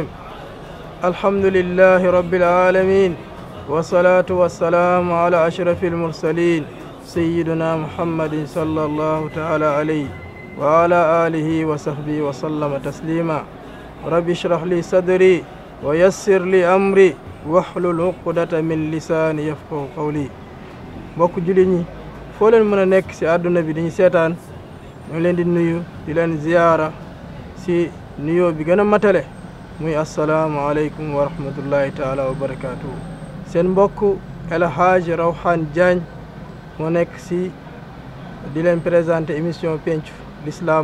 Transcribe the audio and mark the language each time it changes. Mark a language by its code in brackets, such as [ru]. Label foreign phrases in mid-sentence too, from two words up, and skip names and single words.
[ar] الحمد لله رب العالمين، والصلاة والسلام على أشرف المرسلين سيدنا محمد صلى الله تعالى عليه وعلى آله وصحبه وسلم تسليما. رب اشرح لي صدري ويسر لي أمري واحلل عقدة من لساني يفقهوا قولي. [wo] mbokk jullit ñi foo leen mën a nekk ci àdduna bi dañu seetaan ñu leen di nuyu di leen ziyaara ci nuyoo bi gën a matale muy [ar] السلام عليكم ورحمة الله تعالى وبركاته. [wo] seen mbokk El Hadji Rawhan Diagne moo nekk ci di leen [fr] présenté émission [wo] pencu l'islam.